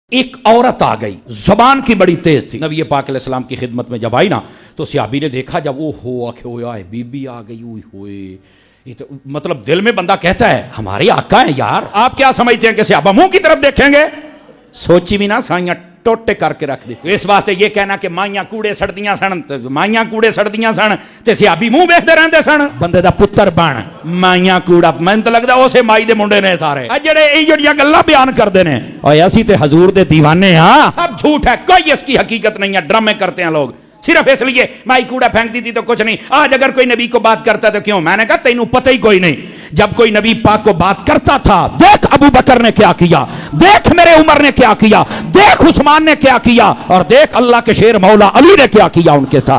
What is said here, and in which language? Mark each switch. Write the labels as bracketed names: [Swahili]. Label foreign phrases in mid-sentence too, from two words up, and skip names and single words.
[Urdu] ایک عورت آ گئی، زبان کی بڑی تیز تھی، نبی پاک علیہ السلام کی خدمت میں جب آئی نا تو صحابی نے دیکھا، جب وہ ہوا بی بی آ گئی، ہوئے یہ تو مطلب دل میں بندہ کہتا ہے ہمارے آقا ہیں یار، آپ کیا سمجھتے ہیں کہ صحابہ منہ کی طرف دیکھیں گے؟ [Punjabi] سوچی بھی نہ سائیاں ٹوٹے کر کے رکھ دی۔ [Urdu] اس واسطے یہ کہنا کہ [Punjabi] مائیاں کوڑے سڑدیاں سن تے صحابی منہ ویکھدے رہندے سن، بندے دا پتر بن مائیاں کوڑا، میں تو لگدا اسے مائی دے منڈے نے سارے جڑے یہ جڑیاں گلاں بیان کردے نے، اوے اسی تے حضور دے دیوانے ہاں، [Urdu] سب جھوٹ ہے، کوئی اس کی حقیقت نہیں ہے، ڈرامے کرتے ہیں لوگ صرف اس لیے مائی کوڑا پھینکتی تھی تو کچھ نہیں، آج اگر کوئی نبی کو بات کرتا ہے تو کیوں؟ میں نے کہا [Punjabi] تینوں پتہ ہی کوئی نہیں، [Urdu] جب کوئی نبی پاک کو بات کرتا تھا، دیکھ ابو بکر نے کیا کیا، دیکھ میرے عمر نے کیا کیا، دیکھ عثمان نے کیا کیا، اور دیکھ اللہ کے شیر مولا علی نے کیا کیا ان کے ساتھ۔